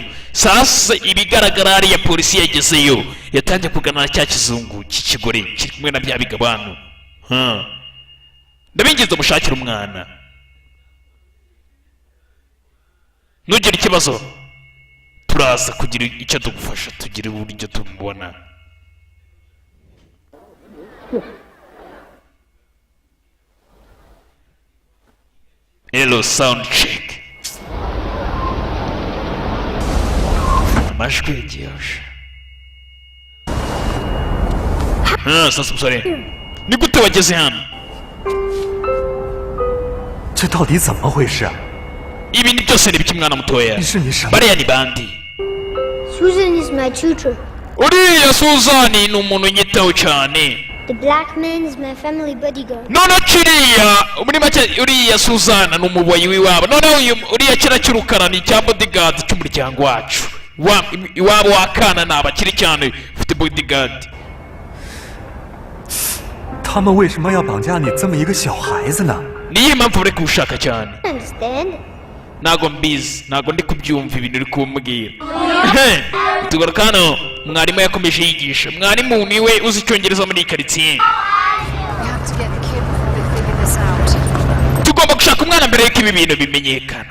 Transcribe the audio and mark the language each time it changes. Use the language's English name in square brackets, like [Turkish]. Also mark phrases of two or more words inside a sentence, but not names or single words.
[Kinyarwanda] Sasa ibigaragara hariya polisi yagezeyo yatangiye kuganira cya kizungu cy'ikigore kiri kumwe na bya bigabano. Ndabingiza mushakira umwana. Nugira ikibazo turaza kugira icyo tugufasha, tugira uburyo tumubona. [English] Hello sound check. [Kinyarwanda] Amajwi yagiyeje. Sasa umusore ni gute wageze hano? [Chinese] 这到底怎么回事啊？ [Kinyarwanda] Ibi ni byose ni biki mwana mutoya? [Chinese] 是你什么？ [Kinyarwanda] Bariya ni bandi. [English] Susan is my tutor. [Kinyarwanda] Uriya Suzani ni umuntu nyitaho cyane. [English] The black man is my family bodyguard. [Kinyarwanda] None kiriya muri make uriya Suzana ni umuboyi w'iwabo. None uriya kira cy'urukara ni cya bodyguard cy'umuryango wacu. Iwabo wakana ni abakiri cyane ufite bodyguard. [Chinese] 他们为什么要绑架你这么一个小孩子呢？ [Kinyarwanda] Niyo mpamvu uri kuwushaka cyane. [English] Understand? [Kinyarwanda] Ntago mbizi, ntago ndi kubyumva ibintu uri kumbwira. Tugaruka hano mwarimu yakomeje yigisha. Mwarimu niwe uzi icyongereza muri karitsiye. Tugomba gushaka umwana mbere y'uko ibi bintu bimenyekana.